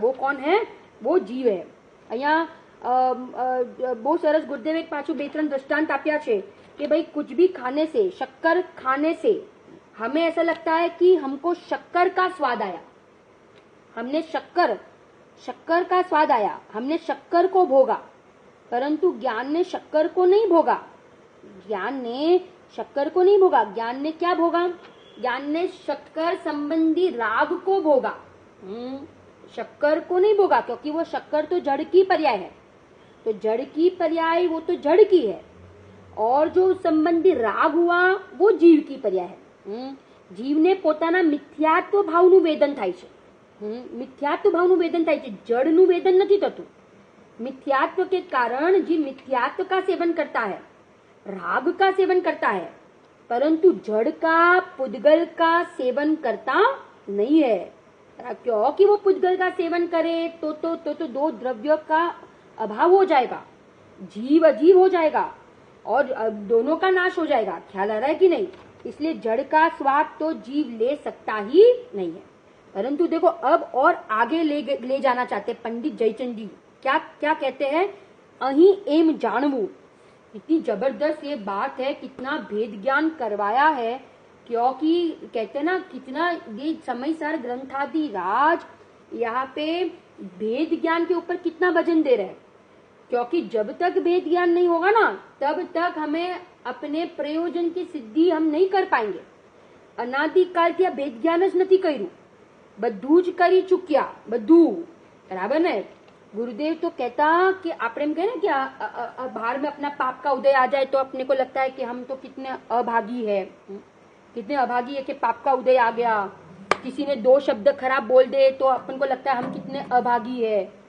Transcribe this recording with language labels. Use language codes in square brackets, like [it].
[hi] वो कौन है, वो जीव है। [gu] અહીંયા बहुत सरस गुरुदेव एक पाछू बे त्रण दृष्टांत आप्या छे [hi] कि भाई कुछ भी खाने से, शक्कर खाने से हमें ऐसा लगता है कि हमको शक्कर का स्वाद आया, हमने शक्कर का स्वाद आया, हमने शक्कर को भोगा, परंतु ज्ञान ने शक्कर को नहीं भोगा, ज्ञान ने क्या भोगा, ज्ञान ने शक्कर संबंधी राग को भोगा, शक्कर को नहीं भोगा, क्योंकि वो शक्कर तो जड़ की पर्याय है, तो जड़ की पर्याय वो तो जड़ की है, और जो संबंधी राग हुआ वो जीव की पर्याय है। [gu] जीव ने पोताना मिथ्यात्व भावનું વેદન થાય છે, मिथ्यात्व भावનું વેદન થાય છે, जड़નું વેદન નથી થતું। [hi] मिथ्यात्व के कारण जीव मिथ्यात्व का सेवन करता है, राग का सेवन करता है, परंतु जड़ का, पुद्गल का सेवन करता नहीं है। क्योंकि वो पुद्गल का सेवन करे तो दो द्रव्यों का अभाव हो जाएगा, जीव अजीव हो जाएगा और दोनों का नाश हो जाएगा। ख्याल आ रहा है कि नहीं? इसलिए जड़ का स्वाद तो जीव ले सकता ही नहीं है। परंतु देखो अब और आगे ले जाना चाहते पंडित जयचंद जी। क्या क्या कहते हैं, [gu] अही एम जानवू। [hi] इतनी जबरदस्त ये बात है, कितना भेद ज्ञान करवाया है। क्योंकि कहते हैं ना, कितना ये समयसार ग्रंथादि राज यहाँ पे भेद ज्ञान के ऊपर कितना वजन दे रहे हैं। क्योंकि जब तक भेद ज्ञान नहीं होगा ना, तब तक हमें अपने प्रयोजन की सिद्धि हम नहीं कर पाएंगे। [gu] अनादिकाल થી भेद ज्ञान જ નથી કર્યું, બધું જ કરી ચૂક્યા, બધું बराबर ने। [hi] गुरुदेव तो कहता कि आपने कहे ना कि बाहर में अपना पाप का उदय आ जाए तो अपने को लगता है कि हम तो कितने अभागी है, कितने अभागी है कि पाप का उदय आ गया। किसी ने दो शब्द खराब बोल दे तो अपन को लगता है हम कितने अभागी है।